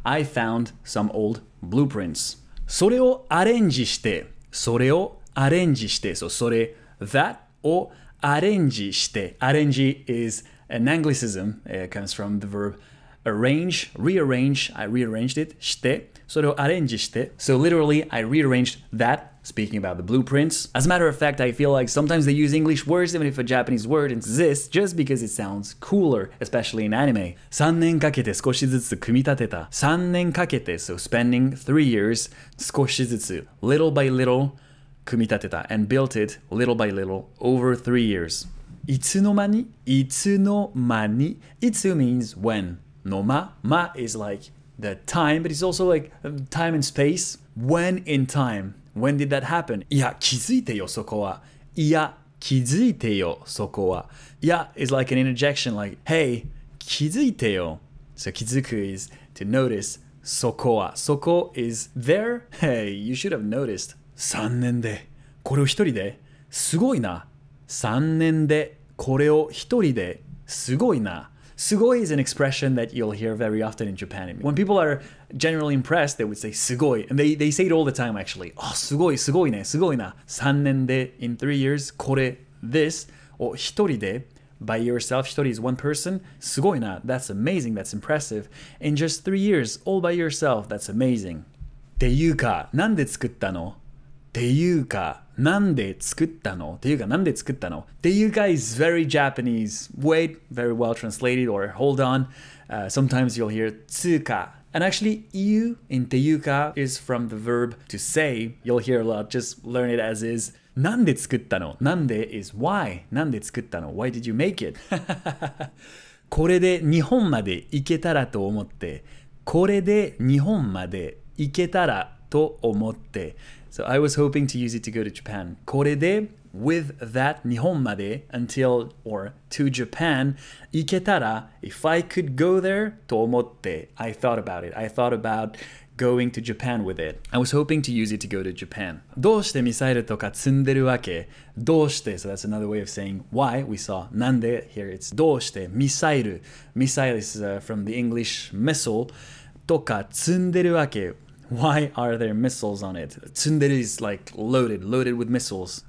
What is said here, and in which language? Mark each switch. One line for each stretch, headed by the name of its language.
English: I found some old blueprints.
Japanese: それをアレンジして、それをアレンジして、
English: so
Japanese: それ、
English: that
Japanese: をアレンジして、
English: アレンジ is an Anglicism, it comes from the verb arrange, rearrange, I rearranged it,
Japanese: して、それをアレンジして,
English: so literally I rearranged that, speaking about the blueprints. As a matter of fact, I feel like sometimes they use English words even if a Japanese word exists just because it sounds cooler, especially in anime.
Japanese: 3年かけて少しずつ組み立てた。 3年かけて,
English: so spending 3 years,
Japanese: 少しずつ,
English: little by little,
Japanese: 組み立てた,
English: and built it little by little over 3 years.
Japanese: いつの間に? いつの間に? いつ
English: means when. No ma is like the time, but it's also like time and space. When in time? When did that happen?
Japanese: いや、気づいてよ、そこは。いや、気づいてよ、そこは。
English: いや is like an interjection, like, hey,
Japanese: 気づいてよ.
English: So
Japanese: 気づく
English: is to notice.
Japanese: そこは。そこ
English: is there. Hey, you should have noticed.
Japanese: 3年でこれを一人ですごいな。 3年でこれを一人ですごいな。
English: Sugoi is an expression that you'll hear very often in Japan. When people are generally impressed, they would say sugoi. And they say it all the time, actually. Oh, sugoi,
Japanese: sugoi ne, sugoi na. 3年で
English: in 3 years,
Japanese: これ
English: this. Or
Japanese: 一人で
English: by yourself.
Japanese: 一人
English: is one person.
Japanese: すごいな.
English: That's amazing. That's impressive. In just 3 years, all by yourself. That's amazing.
Japanese: ていうか、なんで作ったの?ていうか、なんで作ったの? ていうか、なんで作ったの? ていうか
English: is very Japanese. Wait, very well translated, or hold on. Sometimes you'll hear
Japanese: つか.
English: And actually, you in
Japanese: ていうか
English: is from the verb to say. You'll hear a lot. Just learn it as is.
Japanese: なんで作ったの? なんで
English: is why.
Japanese: なんで作ったの?
English: Why did you make it?
Japanese: これで日本まで行けたらと思って。これで日本まで行けたらと思って。
English: So I was hoping to use it to go to Japan.
Japanese: これで
English: with that
Japanese: 日本まで
English: until or to Japan
Japanese: 行けたら
English: if I could go there
Japanese: と思って
English: I thought about it. I thought about going to Japan with it. I was hoping to use it to go to Japan.
Japanese: どうしてミサイルとか積んでるわけ? どうして
English: So that's another way of saying why. We saw
Japanese: なんで
English: here it's
Japanese: どうしてミサイル
English: Missile is from the English missile
Japanese: とか積んでるわけ?
English: Why are there missiles on it? Tsundere is like loaded with missiles.